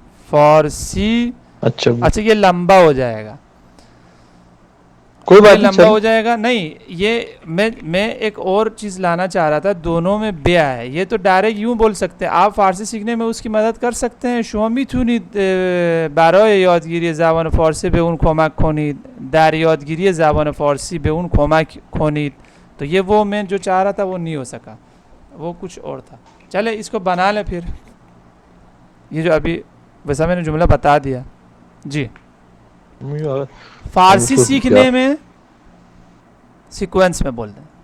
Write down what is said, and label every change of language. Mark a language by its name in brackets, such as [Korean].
[Urdu] فارسی, اچھا اچھا یہ لمبا ہو جائے گا, کوئی یہ بات نہیں, لمبا ہو چل جائے گا. نہیں یہ میں ایک اور چیز لانا چاہ رہا تھا, دونوں میں بے ہے. یہ تو ڈائریکٹ یوں بول سکتے ہیں, آپ فارسی سیکھنے میں اس کی مدد کر سکتے ہیں. [Persian] شما میتونید برای یادگیری زبان فارسی به اون کمک کنید, در یادگیری زبان فارسی به اون کمک کنید. [Urdu] تو یہ وہ میں جو چاہ رہا تھا وہ نہیں ہو سکا, وہ کچھ اور تھا. چلے اس کو بنا لیں پھر, یہ جو ابھی ویسا میں نے جملہ بتا دیا. جی فارسی سیکھنے میں سیکوینس میں بول دیں,